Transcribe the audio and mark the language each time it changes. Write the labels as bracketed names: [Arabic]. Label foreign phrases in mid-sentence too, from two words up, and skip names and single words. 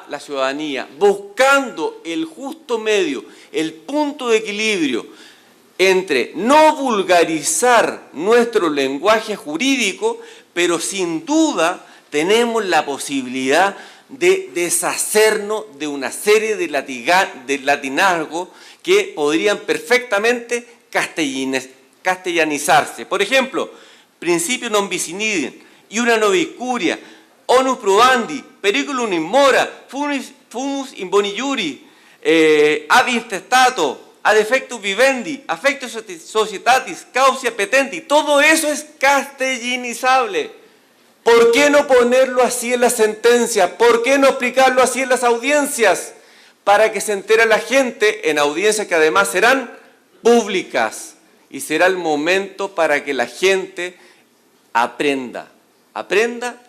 [Spanish] la ciudadanía, buscando el justo medio, el punto de equilibrio entre no vulgarizar nuestro lenguaje jurídico, pero sin duda tenemos la posibilidad de deshacernos de una serie de latinazgos que podrían perfectamente castellanizarse. Por ejemplo, [Latin] principio non bis in idem, iura nobis curia, onus probandi, periculum in mora, fumus in boni iuri, ab intestato, ad effectus vivendi, affectus societatis, causa petendi. [Spanish] Todo eso es castellanizable. ¿Por qué no ponerlo así en la sentencia? ¿Por qué no explicarlo así en las audiencias? Para que se entere la gente en audiencias que además serán públicas. Y será el momento para que la gente aprenda y entienda.